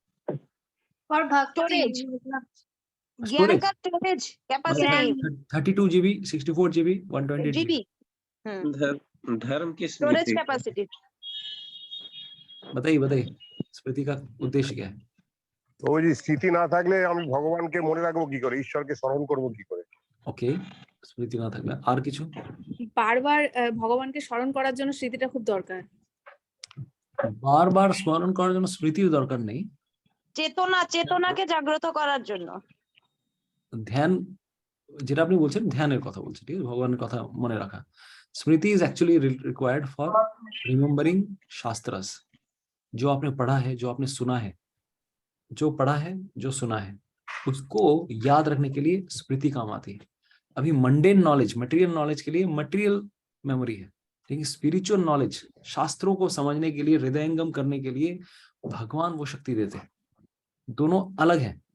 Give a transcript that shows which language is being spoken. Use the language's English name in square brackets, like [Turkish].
[Hindi] For भक्ति, ज्ञान का storage capacity, 32 GB, 64 GB, 120 GB। धर्म की स्टोरेज कैपेसिटी। बताइए स्मृति का उद्देश्य क्या है? [Bangla] তো ওই যে স্মৃতি না থাকলে আমি ভগবানকে মনে রাখবো কি করে, ঈশ্বরকে স্মরণ করবো কি করে? ওকে, স্মৃতি না থাকলে আর কিছু? বারবার ভগবানকে স্মরণ করার জন্য স্মৃতিটা খুব দরকার। বারবার স্মরণ করার জন্য স্মৃতির দরকার নেই, চেতনাকে জাগ্রত করার জন্য ধ্যান, যেটা আপনি বলছেন ধ্যানের কথা বলছেন, ঠিক আছে, ভগবানের কথা মনে রাখা। [English] Smriti is actually required for remembering shastras. [Hindi] जो आपने पढ़ा है, जो आपने सुना है, जो पढ़ा है, जो सुना है, उसको याद रखने के लिए स्मृति काम आती है। अभी मंडेन नॉलेज, मटेरियल नॉलेज के लिए मटेरियल मेमोरी है, लेकिन स्पिरिचुअल नॉलेज, शास्त्रों को समझने के लिए, हृदयंगम करने के लिए भगवान वो शक्ति देते हैं। दोनों अलग है।